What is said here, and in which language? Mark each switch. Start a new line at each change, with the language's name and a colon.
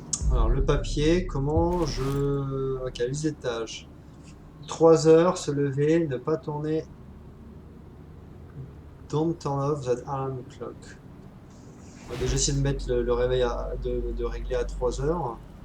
French: Alors, le papier, comment je... Ok, les étages. 3 heures, se lever, ne pas tourner.
English: Don't turn off that alarm clock.
French: On va déjà essayer de mettre le réveil de régler à 3 heures.